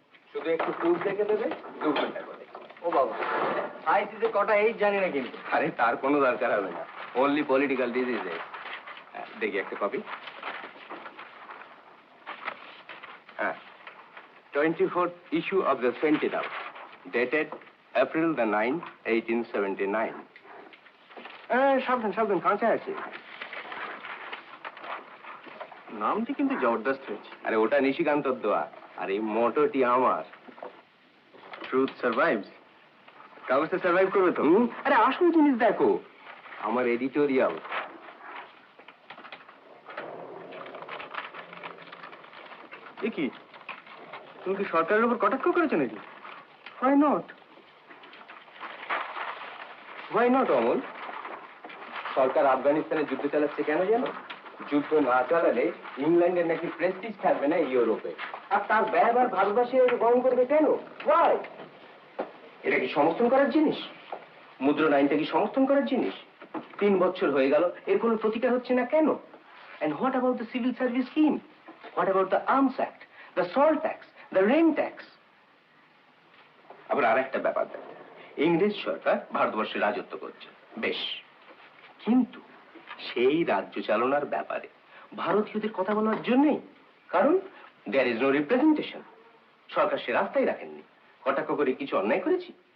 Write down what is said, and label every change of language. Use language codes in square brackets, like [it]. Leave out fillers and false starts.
[bn] শুধু একটু প্রুফ দেখে দেবে, 2 ঘন্টা করে। ও বাবা, আইসিতে কটা এইট জানি না কিন্তু। আরে তার কোনো দরকার হবে না, অনলি পলিটিক্যাল ডিজিজে। দেখি একটা কপি। [en] হ্যাঁ, 24th issue of the Sentinel, dated April the 9th, 1879. [bn] সাবধান সাবধান, কাঁচা আছে। নামটি কিন্তু জবরদস্ত হয়েছে। আরে ওটা নিশিকান্তর দোয়া, আর এই মোটোটি আমার। [en] Truth survives. [bn] কাগজটা সার্ভাইভ করবে তো? আরে আসল জিনিস দেখো, আমার এডিটোরিয়াল। এ কি, তুমি কি সরকারের উপর কটাক্ষ করেছো নাকি? [en] Why not? Why not, Amal? [bn] সরকার আফগানিস্তানে যুদ্ধ চালাচ্ছে কেন জানো? যুদ্ধ না চালালে ইংল্যান্ডের নাকি প্রেস্টিজ থাকবে না ইউরোপে, আর তার ব্যবহার ভারতবাসী গ্রহণ করবে কেন? [en] Why? [bn] এটা কি সমর্থন করার জিনিস? মুদ্রণ আইনটা কি সমর্থন করার জিনিস? 3 বছর হয়ে গেল, এর কোনো প্রতিকার হচ্ছে না কেন? [en] And what about the civil service scheme? What about the Arms Act, the salt tax, the rent tax? [bn] আবার আরেকটা ব্যাপার দেখো, ইংরেজ সরকার ভারতবর্ষে রাজত্ব করছে, বেশ, কিন্তু সেই রাজ্য চালনার ব্যাপারে ভারতীয়দের কথা বলার জন্যই, কারণ [en] There is no representation. [bn] সরকার সে রাস্তায় রাখেননি। কটাক্ষ করে কিছু অন্যায় করেছি?